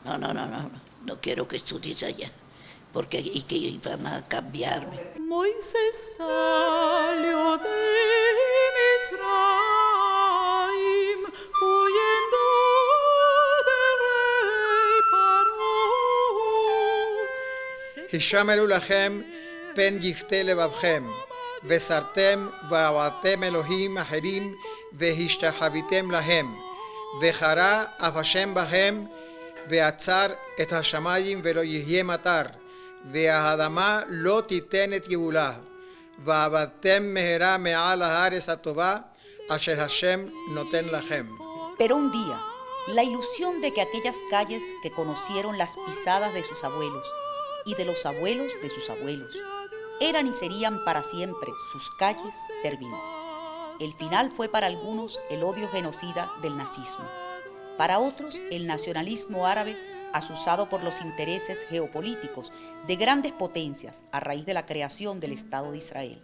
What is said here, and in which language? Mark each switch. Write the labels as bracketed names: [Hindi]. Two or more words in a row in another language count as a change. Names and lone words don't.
[Spanish] No quiero que estudies allá, porque y que van a cambiarme. Moisés salió de Mizraim, huyendo del rey Paró. [Hebrew] הישמרו לכם פן יפתה לבבכם, וסרתם ועבדתם אלוהים אחרים, והשתחוויתם להם, וחרה אף השם בכם, ועצר את השמיים ולא יהיה מטר, והאדמה לא תיתן את גאולה, ועבדתם מהרה מעל הארץ הטובה, אשר השם נותן לכם. [Spanish] Pero un día, la ilusión de que aquellas calles que conocieron las pisadas de sus abuelos y de los abuelos de sus abuelos eran y serían para siempre sus calles terminó. El final fue para algunos el odio genocida del nazismo, para otros el nacionalismo árabe azuzado por los intereses geopolíticos de grandes potencias a raíz de la creación del Estado de Israel.